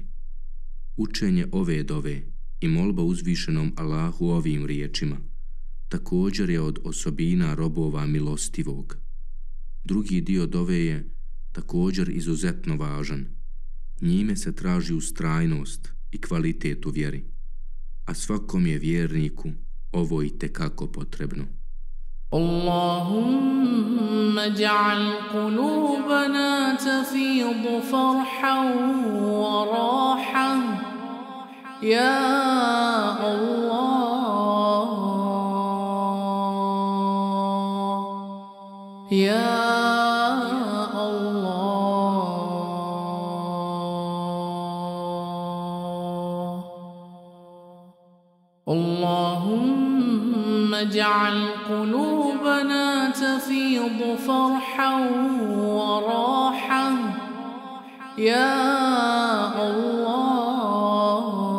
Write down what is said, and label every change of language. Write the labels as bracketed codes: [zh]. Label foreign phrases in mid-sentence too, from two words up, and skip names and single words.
[bs] Učenje ove dove i molba uzvišenom Allahu ovim riječima također je od osobina robova milostivog. Drugi dio dove je također izuzetno važan. Njime se traži ustrajnost i kvalitet u vjeri, a svakom je vjerniku ovo itekako potrebno. [ar] اللهم اجعل قلوبنا تفيض فرحا وراحة يا الله يا الله اللهم اجعل قلوبنا تفيض فرحا وراحة يا الله